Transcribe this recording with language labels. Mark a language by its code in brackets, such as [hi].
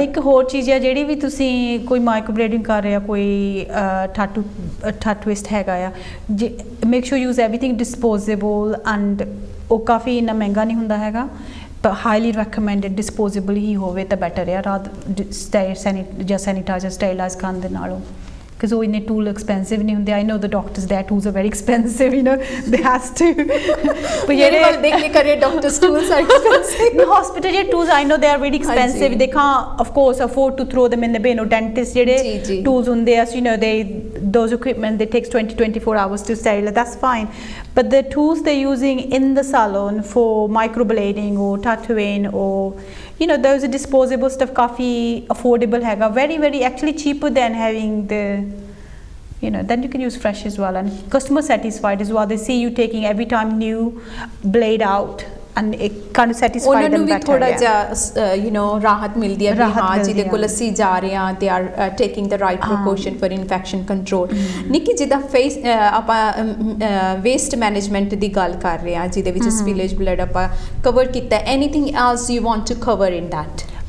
[pa] ਇੱਕ ਹੋਰ ਚੀਜ਼ ਹੈ ਜਿਹੜੀ ਵੀ ਤੁਸੀਂ ਕੋਈ ਮਾਈਕਰੋਬਲੇਡਿੰਗ ਕਰ ਰਿਹਾ, ਕੋਈ ਟੈਟੂਇਸਟ ਹੈਗਾ ਆ, make sure use everything disposable and ਉਹ ਕਾਫੀ ਇੰਨਾ ਮਹਿੰਗਾ ਨਹੀਂ ਹੁੰਦਾ ਹੈਗਾ, [en] but highly recommended disposable [pa] ਹੀ ਹੋਵੇ ਤਾਂ ਬੈਟਰ ਹੈ ਰਾਤ ਜਾਂ ਸੈਨੀਟਾਈਜ਼ਰ ਸਟੇਰਿਲਾਈਜ਼ ਕਰਨ ਦੇ ਨਾਲੋਂ, because ਉਹ ਇੰਨੇ ਟੂਲ ਐਕਸਪੈਂਸਿਵ ਨਹੀਂ ਹੁੰਦੇ। [en] I know the doctors their tools are very expensive, you know they has to [pa] ਪਰ ਜਿਹੜੇ ਦੇਖ ਕੇ ਕਰੇ [en] doctors tools are expensive in hospital ਜਿਹੜੇ tools I know they are very expensive, they can't of course afford to throw them in the bin, or dentist ਜਿਹੜੇ tools ਹੁੰਦੇ ਆ, you know they those equipment that takes 20-24 hours to sterilize, that's fine, but the tools they're using in the salon for microblading or tattooing or you know those are disposable stuff, [pa] काफी affordable हैगा, [en] very actually cheaper than having the you know, then you can use fresh as well, and customer satisfied as well, they see you taking every time new blade out and it kind of satisfy them better, [pa] ਥੋੜਾ ਜਿਹਾ [en] you know [pa] ਰਾਹਤ ਮਿਲਦੀ ਹੈ ਵੀ ਹਾਂ ਜਿਹਦੇ ਕੋਲ ਅਸੀਂ ਜਾ ਰਹੇ ਹਾਂ [en] they are taking the right precaution for infection control। [pa] ਨਿੱਕੀ ਜਿੱਦਾਂ ਫੇਸ ਆਪਾਂ ਵੇਸਟ ਮੈਨੇਜਮੈਂਟ ਦੀ ਗੱਲ ਕਰ ਰਹੇ ਹਾਂ ਜਿਹਦੇ ਵਿੱਚ ਸਪਿਲੇਜ ਬਲੱਡ ਆਪਾਂ ਕਵਰ ਕੀਤਾ, [en] Anything else you want to cover in that?